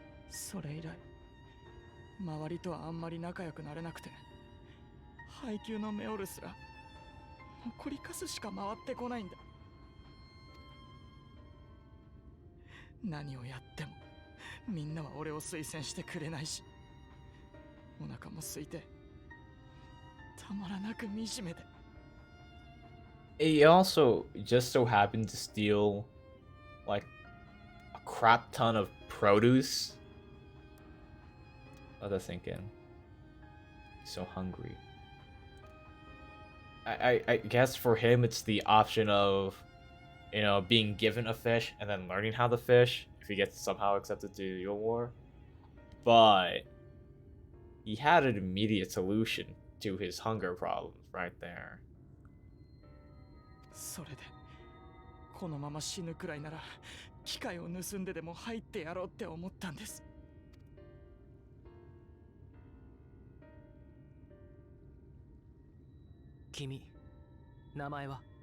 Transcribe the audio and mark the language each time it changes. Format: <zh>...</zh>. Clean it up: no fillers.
<ja>それ以来周りとはあんまり仲良くなれなくて、配給のメオルすら残りカスしか回ってこないんだ。何をやってもみんなは俺を推薦してくれないし、お腹も空いてたまらなく惨めで。</ja> <en>He also just so happened to steal like a crap ton of produce. Let us think in. So hungry. I guess for him it's the option of, you know, being given a fish and then learning how to fish if he gets somehow accepted to your war. But he had an immediate solution to his hunger problems right there.</en> <ja>それでこのまま死ぬくらいなら機械を盗んででも入ってやろうって思ったんです。君、名前は？</ja>